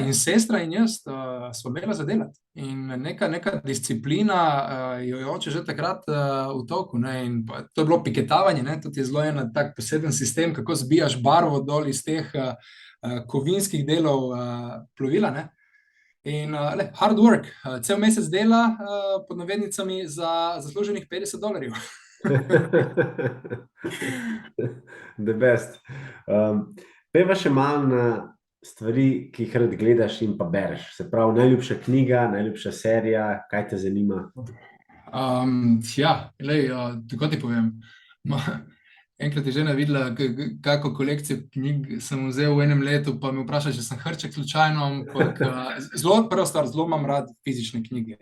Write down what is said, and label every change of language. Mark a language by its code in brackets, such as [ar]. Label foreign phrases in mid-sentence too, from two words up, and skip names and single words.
[sl] In sestra in jaz smo imela za delati. In neka disciplina jo je oče že takrat vtolkel, ne. In to je bilo piketavanje, ne. To je zelo en tak poseben sistem, kako zbijaš barvo dol iz teh kovinskih delov plovila, ne. [en] In hard work, [sl] cel mesec dela pod navednicami za zasluženih $50. [en] The best. [sl] Peva še malo na stvari, ki jih rad gledaš in pa bereš. Se pravi, najljubša knjiga, najljubša serija, kaj te zanima? Ja, tako ti povem. Enkrat je žena videla, kako kolekcijo knjig sem vzel v enem letu, pa me vpraša, če sem hrček slučajno, ampak prva stvar, zelo imam rad fizične knjige.